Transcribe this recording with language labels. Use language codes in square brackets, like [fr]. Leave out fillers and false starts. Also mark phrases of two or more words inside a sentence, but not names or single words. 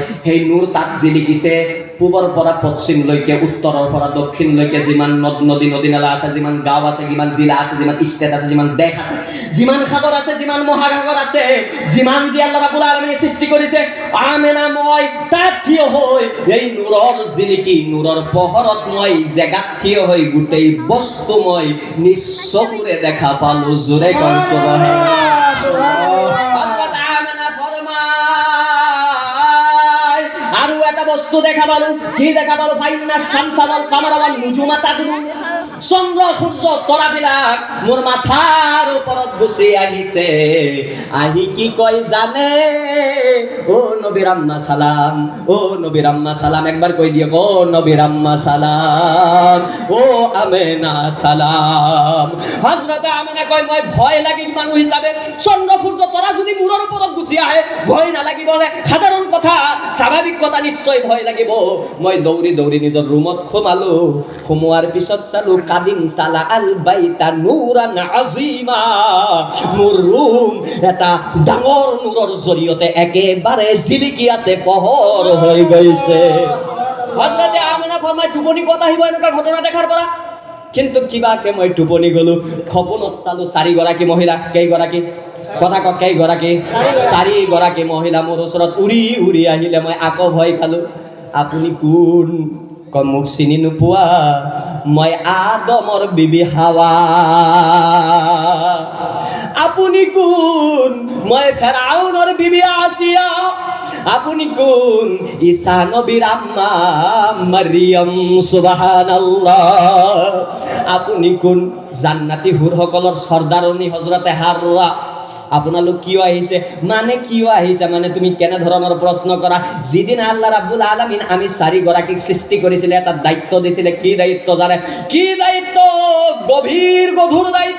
[as] সেই নূৰ তাত জিলিকিছে পূবৰ পৰা পশ্চিমলৈকে, উত্তৰৰ পৰা দক্ষিণলৈকে যিমান নদ নদী নদী নালা আছে, যিমান গাঁও আছে, যিমান জিলা আছে, যিমান ষ্টেট আছে, যিমান দেশ আছে, যিমান সাগৰ আছে, যিমান মহাসাগৰ আছে, যিমান যি আল্লাহ ৰাব্বুল আলামিনে সৃষ্টি কৰিছে, আমেনা মই তাত থিয় হৈ এই নূৰৰ জিলিকি, নূৰৰ পোহৰত মই জেগাত থিয় হৈ গোটেই বস্তু মই নিশ্চকুৰে দেখা পালো। জোৰে কওঁ সুবহানাল্লাহ। আরো একটা বস্তু দেখা পালো। কি দেখা পালো? [ar] فإن الشمس والقمر والنجوم تدور. [as] চন্দ্র সূর্য তৰাবিলাক মোৰ মাথাৰ ওপৰত গুচি আহিছে। আহি কি কয় জানে? ও নবীর আম্মা সালাম, ও নবীর আম্মা সালাম। একবার কই দিও, ও নবীর আম্মা সালাম, ও আমেনা সালাম। হযরত আমেনা কয়, মই ভয় লাগি মানুহ হিচাপে চন্দ্র সূর্য তৰা যদি মূৰৰ ওপৰত গুচি আহে ভয় নালাগিব নে? সাধাৰণ কথা, স্বাভাৱিক কথা, নিশ্চয় ভয় লাগিব। মই দৌৰি দৌৰি নিজৰ ৰুমত সোমালো। সোমোৱাৰ পিছত চালো [ar] قد امتلأ البيت نورا عظيما. [as] মোৰ ৰুম এটা ডাঙৰ নূৰৰ জৰিয়তে একেবাৰে জিলিকি আছে, পোহৰ হৈ গৈছে। হযরতে আমিনা ফরমায়, টোপনি কথা আহিব এনেকুৱা ঘটনা দেখাৰ পৰা। কিন্তু কিবাকে মই টোপনি গলো। সপোনত চালো 4 গৰাকী মহিলা। কেইগৰাকী? কথা কওক, কেইগৰাকী? 4 গৰাকী মহিলা মোৰ ওচৰত উৰি উৰি আহিলে। মই আকৌ ভয় খালো। আপুনি কোন? কয়, মোক চিনি নোপোৱা? মই আদমৰ বিবি হাৱা। আপুনি কোন? মই ফেৰাউনৰ বিবি আসিয়া। আপুনি কোন? ঈসা নবীর আম্মা মারিয়াম। সুবহানাল্লাহ। আপুনি কোন? জান্নাতি হুৰসকলৰ সৰ্দাৰণী হযৰতে হাৰৰা। আপোনালোক কিয় আহিছে? মানে কিয় আহিছে মানে তুমি কেনে ধৰণৰ প্ৰশ্ন কৰা? যিদিন আল্লাহ ৰাব্বুল আলামিন আমি 4 গৰাকীক সৃষ্টি কৰিছিলে, এটা দায়িত্ব দিছিলে। কি দায়িত্ব জানে? কি দায়িত্ব? গভীৰ গধুৰ দায়িত্ব।